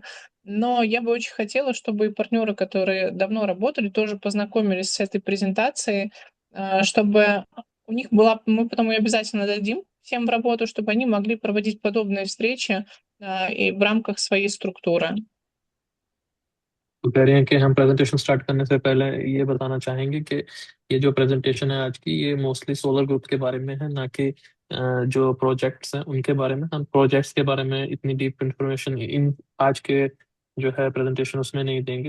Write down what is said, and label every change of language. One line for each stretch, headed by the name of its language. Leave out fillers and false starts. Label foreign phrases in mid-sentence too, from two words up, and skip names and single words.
Russian: Но я бы очень хотела, чтобы и партнеры, которые давно работали, тоже познакомились с этой презентацией, чтобы у них была, мы потом ее обязательно дадим всем в работу, чтобы они могли проводить подобные встречи и в рамках своей структуры.
Hindi: तो कह रहे हैं कि हम प्रेजेंटेशन स्टार्ट करने से पहले ये बताना चाहेंगे कि ये जो प्रेजेंटेशन है आज की, ये मोस्टली सोलर ग्रुप के बारे में है, ना कि जो प्रोजेक्ट्स हैं उनके बारे में. हम प्रोजेक्ट्स के बारे में इतनी
English: deep information
Hindi: इन आज के जो है प्रेजेंटेशन उसमें नहीं देंगे.